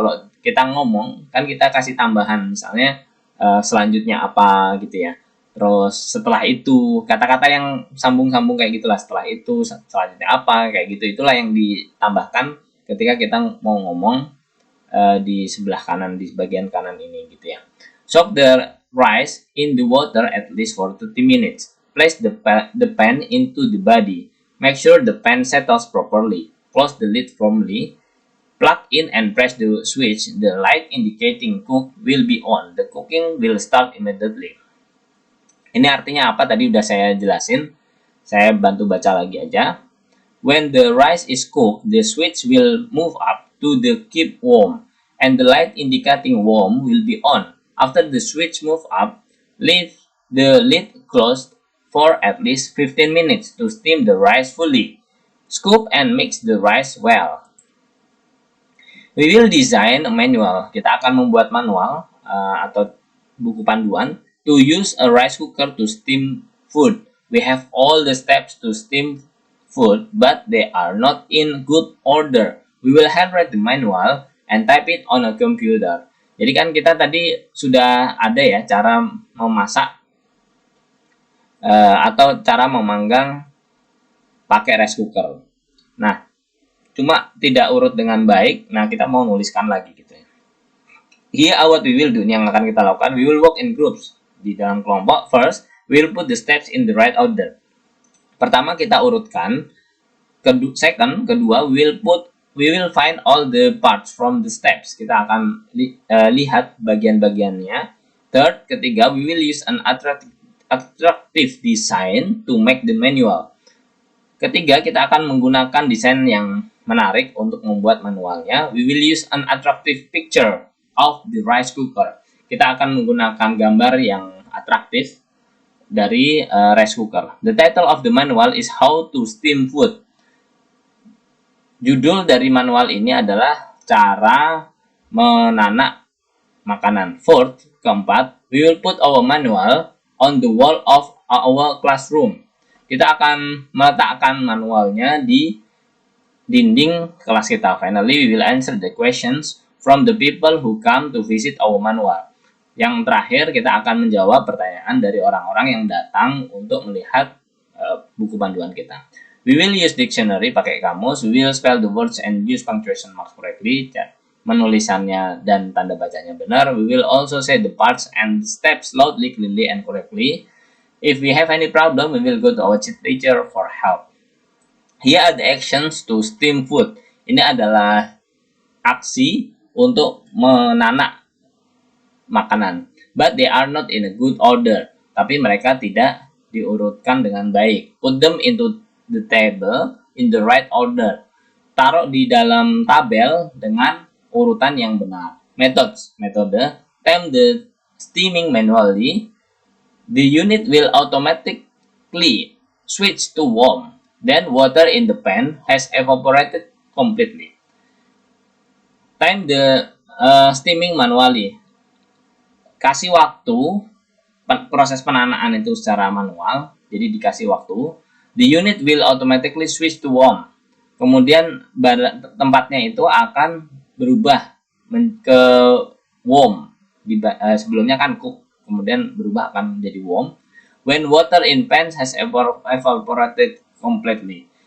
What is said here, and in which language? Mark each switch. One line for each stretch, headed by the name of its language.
Indonesian: Kalau kita ngomong kan kita kasih tambahan, misalnya selanjutnya apa gitu ya. Terus setelah itu kata-kata yang sambung-sambung kayak gitulah, setelah itu selanjutnya apa kayak gitu, itulah yang ditambahkan ketika kita mau ngomong di sebelah kanan, di bagian kanan ini gitu ya.
English: Soak the rice in the water at least for 30 minutes. Place the pan into the body. Make sure the pan settles properly. Close the lid firmly. Plug in and press the switch. The light indicating cook will be on. The cooking will start immediately.
Indonesian: Ini artinya apa? Tadi udah saya jelasin. Saya bantu baca lagi aja.
English: When the rice is cooked, the switch will move up to the keep warm, and the light indicating warm will be on. After the switch move up, leave the lid closed for at least 15 minutes to steam the rice fully. Scoop and mix the rice well. We will design a manual.
Indonesian: Kita akan membuat manual atau buku panduan
English: to use a rice cooker to steam food. We have all the steps to steam food, but they are not in good order. We will handwrite the manual and type it on a computer.
Indonesian: Jadi kan kita tadi sudah ada ya cara memasak atau cara memanggang pakai rice cooker. Nah, cuma tidak urut dengan baik. Nah, kita mau nuliskan lagi gitu ya.
English: Here are what we will do.
Indonesian: Ini yang akan kita lakukan.
English: We will work in groups.
Indonesian: Di dalam kelompok.
English: First, we will put the steps in the right order.
Indonesian: Pertama kita urutkan.
English: Second,
Indonesian: kedua,
English: we will find all the parts from the steps.
Indonesian: Kita akan lihat bagian-bagiannya.
English: Third,
Indonesian: ketiga,
English: we will use an attractive design to make the manual.
Indonesian: Ketiga, kita akan menggunakan desain yang menarik untuk membuat manualnya.
English: We will use an attractive picture of the rice cooker.
Indonesian: Kita akan menggunakan gambar yang atraktif dari rice cooker.
English: The title of the manual is How to Steam Food.
Indonesian: Judul dari manual ini adalah cara menanak makanan.
English: Fourth,
Indonesian: keempat,
English: we will put our manual on the wall of our classroom.
Indonesian: Kita akan meletakkan manualnya di dinding kelas kita.
English: Finally, we will answer the questions from the people who come to visit our manual.
Indonesian: Yang terakhir, kita akan menjawab pertanyaan dari orang-orang yang datang untuk melihat buku panduan kita.
English: We will use dictionary,
Indonesian: pakai kamus.
English: We will spell the words and use punctuation marks correctly,
Indonesian: menulisannya dan tanda bacanya benar.
English: We will also say the parts and steps loudly, clearly, and correctly. If we have any problem, we will go to our teacher for help. Here are the actions to steam food.
Indonesian: Ini adalah aksi untuk menanak makanan.
English: But they are not in a good order.
Indonesian: Tapi mereka tidak diurutkan dengan baik.
English: Put them into the table in the right order.
Indonesian: Taruh di dalam tabel dengan urutan yang benar. Metode.
English: Time the steaming manually. The unit will automatically switch to warm. Then water in the pan has evaporated completely. Time the steaming manually.
Indonesian: Kasih waktu proses penanaan itu secara manual, jadi dikasih waktu.
English: The unit will automatically switch to warm.
Indonesian: Kemudian tempatnya itu akan berubah ke warm. Sebelumnya kan cook, kemudian berubah akan menjadi warm.
English: When water in pans has evaporated completely.